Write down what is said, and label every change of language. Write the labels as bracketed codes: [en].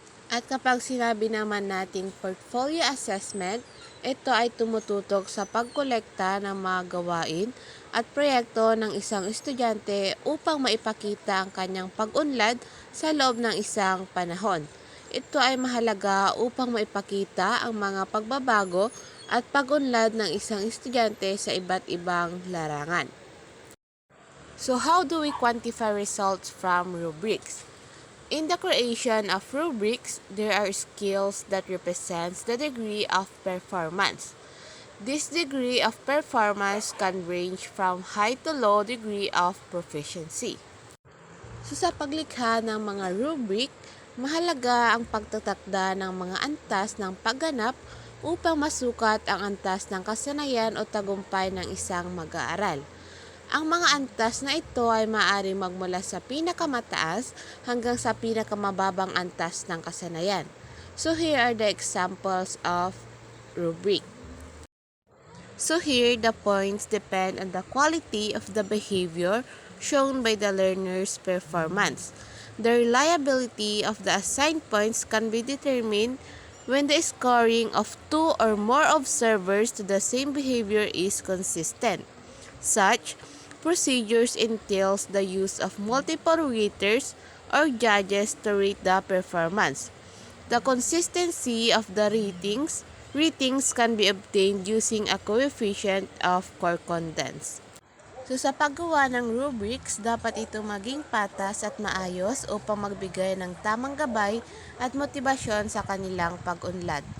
[tl] At kapag sinabi naman nating portfolio assessment, ito ay tumututok sa pagkolekta ng mga gawain at proyekto ng isang estudyante upang maipakita ang kanyang pag-unlad sa loob ng isang panahon. Ito ay mahalaga upang maipakita ang mga pagbabago at pag-unlad ng isang estudyante sa iba't ibang larangan. [en] So how do we quantify results from rubrics? In the creation of rubrics, there are skills that represents the degree of performance. This degree of performance can range from high to low degree of proficiency. [tl] So sa paglikha ng mga rubric, mahalaga ang pagtatakda ng mga antas ng pagganap upang masukat ang antas ng kasanayan o tagumpay ng isang mag-aaral. Ang mga antas na ito ay maaaring magmula sa pinakamataas hanggang sa pinakamababang antas ng kasanayan. [en] So here are the examples of rubric. So here, the points depend on the quality of the behavior shown by the learner's performance. The reliability of the assigned points can be determined when the scoring of two or more observers to the same behavior is consistent. Such procedures entails the use of multiple raters or judges to rate the performance. The consistency of the ratings can be obtained using a coefficient of concordance. [tl] So sa paggawa ng rubrics, dapat ito maging patas at maayos upang magbigay ng tamang gabay at motibasyon sa kanilang pag-unlad.